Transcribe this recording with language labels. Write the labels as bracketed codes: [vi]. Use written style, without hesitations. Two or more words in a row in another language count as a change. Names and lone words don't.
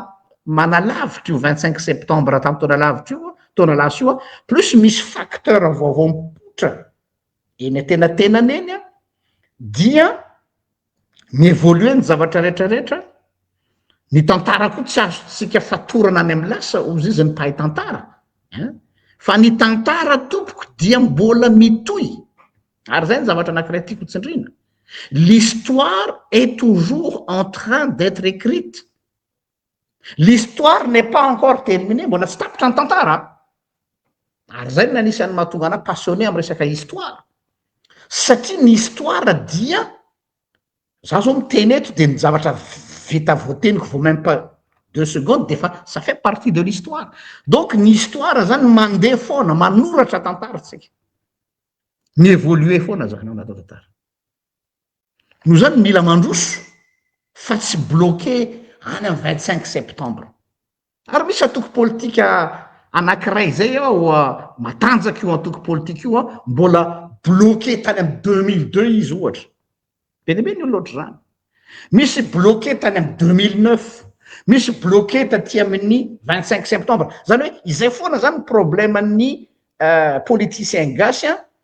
[mg] manalavitra io 25 septembre tamy taona lavitra io taona lasa io a plus misy facteur vaovao mipotra eny atenatenany eny a dia mievolue ny zavatra rehetrarehetra ny tantara koa tsy azotsika fatorana any amy lasa ozy izy ny mpahay tantara fa ny tantara tompoko dia mbola mitoy ary zay ny zavatra anankiray tiako tsindrina [fr] l'histoire est toujours en train d'être écrite. L'histoire n'est pas encore terminée [mg] mbola tsy tapitra ny tantara ary zay ny anisan'ny mahatonga ana passionné amy resaka histoire satria ny histoire dia za zao miteny eto de ny zavatra vita voateniko vo [fr] même pas 2 secondes [mg] de fa [fr] ça fait partie de l'histoire [mg] donc ny histoire zany mandeha foana manoratra tantara tsika ny évoluer foana zany ao natao tantara no zany mila mandroso fa tsy bloqué any amy 25 septembre ary misy atoko politika anankiray zay ao matanjaky io antoko politika io a mbola bloqué tany amy 2002 izy ohatra benibe ny olo loatra zany misy bloqué tany amy 2009 misy bloqué taty amin'ny 25 septembre zany hoe izay foana zany problème ny politicien gasy a